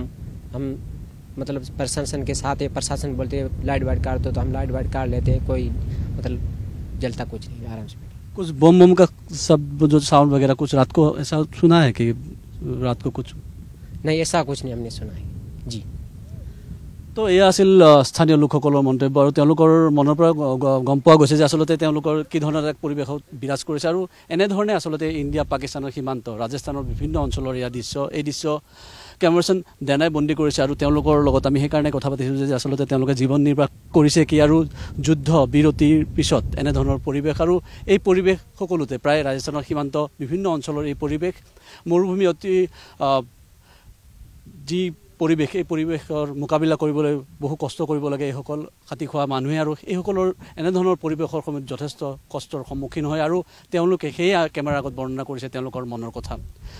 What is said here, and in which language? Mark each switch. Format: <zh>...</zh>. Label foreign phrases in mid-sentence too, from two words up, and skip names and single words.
<hi>हम मतलब प्रशासन के साथ है, प्रशासन बोलते हैं लाइट वाइट काट दो तो हम लाइट वाइट काट लेते हैं, कोई मतलब जलता कुछ नहीं, आराम से। कुछ बम का सब जो साउंड वगैरह कुछ रात को ऐसा सुना है कि रात को कुछ? नहीं, ऐसा कुछ नहीं हमने सुना है जी।</hi> <as>তো এয়া আছিল স্থানীয় লোকসকলৰ মন্তব্য, আৰু তেওঁলোকৰ মনৰ পৰা গম পোৱা গৈছে যে আচলতে তেওঁলোকৰ কি ধৰণৰ এক পৰিৱেশত বিৰাজ কৰিছে, আৰু এনেধৰণে আচলতে ইণ্ডিয়া পাকিস্তানৰ সীমান্ত ৰাজস্থানৰ বিভিন্ন অঞ্চলৰ এই দৃশ্য কেমেৰাচন দেনাই বন্দী কৰিছে। আৰু তেওঁলোকৰ লগত আমি সেইকাৰণে কথা পাতিছোঁ যে আচলতে তেওঁলোকে জীৱন নিৰ্বাহ কৰিছে কি, আৰু যুদ্ধ বিৰতিৰ পিছত এনেধৰণৰ পৰিৱেশ, আৰু এই পৰিৱেশ সকলোতে প্ৰায় ৰাজস্থানৰ সীমান্ত বিভিন্ন অঞ্চলৰ এই পৰিৱেশ মৰুভূমি অতি যি পৰিৱেশ, এই পৰিৱেশৰ মোকাবিলা কৰিবলৈ বহু কষ্ট কৰিব লাগে এইসকল খাতি খোৱা মানুহে, আৰু এইসকলৰ এনেধৰণৰ পৰিৱেশৰ সময়ত যথেষ্ট কষ্টৰ সন্মুখীন হয়, আৰু তেওঁলোকে সেই কেমেৰাৰ আগত বৰ্ণনা কৰিছে তেওঁলোকৰ মনৰ কথা।</as>